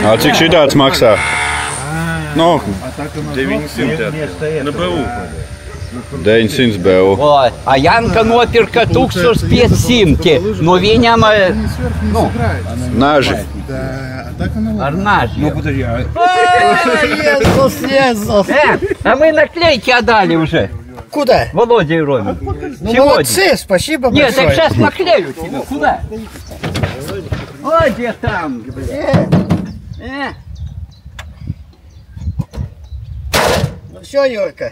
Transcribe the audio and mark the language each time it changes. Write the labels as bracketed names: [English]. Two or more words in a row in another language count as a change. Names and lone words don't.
[Latvian] Cik šitāds maksā? Nu, 900 na BU. 900 BU. Oi, a Janka nopirka 1500, nu viņam, nu, Naži. ar naži. [Russian] Иисус, Иисус. А мы наклейки отдали уже. Куда? Володя и Роме. Ну, молодцы, спасибо Нет, большое. так сейчас наклею тебя. Куда? Ой, где там, блядь. Ну все, Юрка.